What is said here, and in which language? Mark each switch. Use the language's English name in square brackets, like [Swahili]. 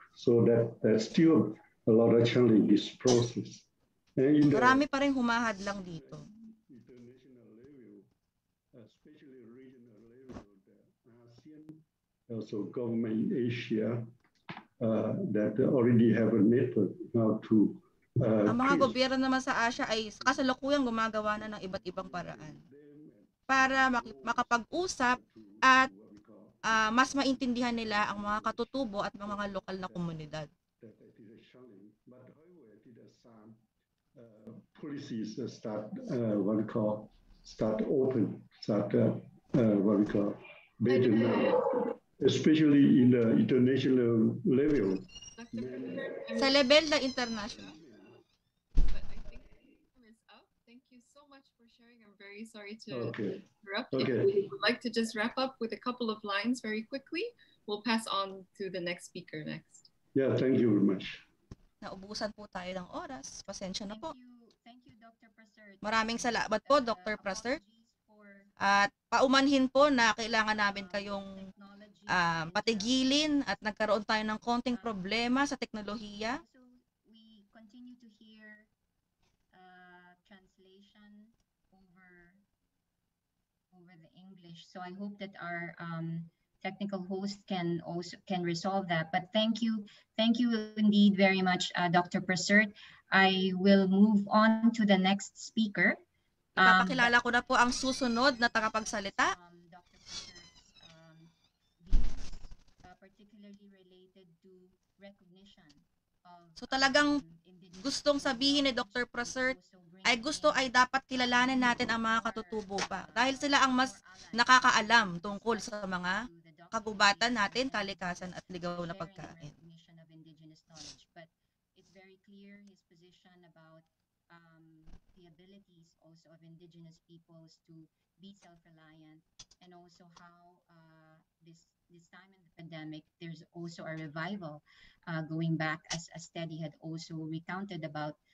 [English] So that's still a lot of challenge in this process. [Filipino] Marami pa rin humahad lang dito. [English] International level, especially regional level, the ASEAN, also government in Asia, that already have a network now to [Filipino] Ang mga [English] trees. [Filipino] gobyerno naman sa Asia ay kasalukuyang gumagawa na ng iba't ibang paraan para makapag-usap at mas maintindihan nila ang mga katutubo at mga lokal na komunidad. [English] That it is a challenge, but however, it is some policies start what we call start open, start what we call better now, especially in the international level. [Filipino] Sa level na international. [English] But I think time is up. Thank you so much for sharing. I'm very sorry to interrupt. Okay. If you would like to just wrap up with a couple of lines very quickly, we'll pass on to the next speaker next. Yeah, thank you very much. [Filipino] Naubusan po tayo ng oras. Pasensya na po. [English] Thank you, Dr. Prasert. [Filipino] Maraming salamat po, Dr. Prasert. At paumanhin po na kailangan namin kayong patigilin at nagkaroon tayo ng konting problema sa teknolohiya. [English] So we continue to hear translation over the English. So I hope that our technical host can resolve that. But thank you indeed very much, Dr. Prasert. I will move on to the next speaker. [Filipino] Ipapakilala ko na po ang susunod na tagapagsalita. [English] Dr. Prasert's views, particularly related to recognition of [Filipino] So talagang gustong sabihin ni Dr. Prasert ay dapat kilalanin natin ang mga katutubo pa dahil sila ang mas nakakaalam tungkol sa mga kagubatan natin, kalikasan at ligaw na pagkain. [English] Of Indigenous knowledge, but it's very clear his position about the abilities also of Indigenous peoples to be self-reliant, and also how this time in the pandemic, there's also a revival going back, as Teddy had also recounted about.